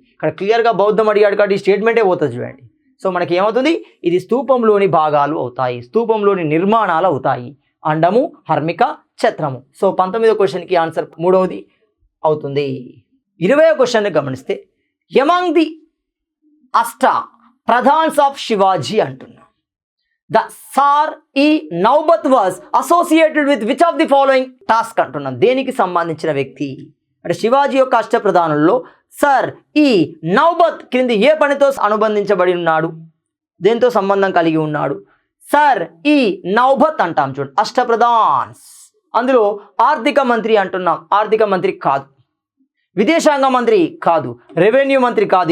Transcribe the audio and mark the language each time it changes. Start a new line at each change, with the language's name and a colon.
Telugu: ఇక్కడ క్లియర్గా బౌద్ధం అడిగాడు కాబట్టి స్టేట్మెంటే పోతుంది చూడండి. సో మనకి ఏమవుతుంది, ఇది స్తూపంలోని భాగాలు అవుతాయి, స్తూపంలోని నిర్మాణాలు అవుతాయి. అండము, హర్మిక, ఛత్రము. సో 19వ క్వశ్చన్కి ఆన్సర్ 3వది అవుతుంది.
English: 20వ క్వశ్చన్ గమనిస్తే, among the Ashta Pradhans of Shivaji
Telugu: అంటున్నాం.
English: The Sar-e-Naubat was associated with which of the following task
Telugu: అంటున్నాం. దేనికి సంబంధించిన వ్యక్తి అంటే శివాజీ యొక్క అష్టప్రధానుల్లో Sar-e-Naubat క్రింది ఏ పనితో అనుబంధించబడి ఉన్నాడు, దేంతో సంబంధం కలిగి ఉన్నాడు? Sar-e-Naubat అంటాం చూడండి, అష్టప్రధాన్స్. అందులో ఆర్థిక మంత్రి అంటున్నాం, ఆర్థిక మంత్రి కాదు. విదేశాంగ మంత్రి కాదు, రెవెన్యూ మంత్రి కాదు.